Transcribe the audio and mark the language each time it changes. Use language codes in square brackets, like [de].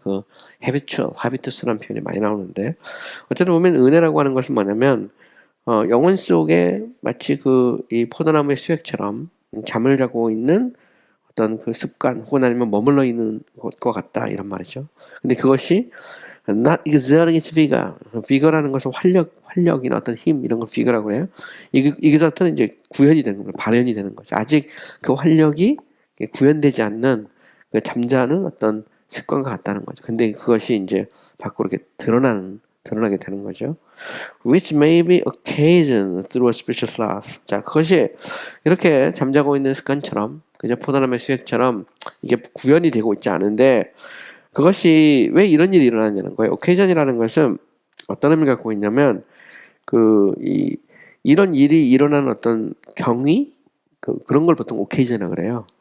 [ko] 그 habitual, habitus라는 표현이 많이 나오는데 어쨌든 보면 은혜라고 하는 것은 뭐냐면 영혼 속에 마치 이 포도나무의 수액처럼 잠을 자고 있는 어떤 그 습관 혹은 아니면 머물러 있는 것과 같다 이런 말이죠. 근데 그것이 [en] not exerting its vigor. [ko] vigor라는 것은 활력이나 어떤 힘 이런 걸 vigor라고 해요. 이것은 이제 구현이 되는 거예요. 발현이 되는 거죠. 아직 그 활력이 구현되지 않는 그 잠자는 어떤 습관과 같다는 거죠. 근데 그것이 이제 밖으로 이렇게 드러나게 되는 거죠. [en] Which may be occasioned through a spiritual sloth. [ko] 자, 그것이 이렇게 잠자고 있는 습관처럼 그저 포도나무의 수액처럼 이게 구현이 되고 있지 않은데 그것이 왜 이런 일이 일어나냐는 거예요. occasion이라는 것은 어떤 의미를 갖고 있냐면 이런 일이 일어나는 어떤 경위 그런 걸 보통 occasion이라고 그래요.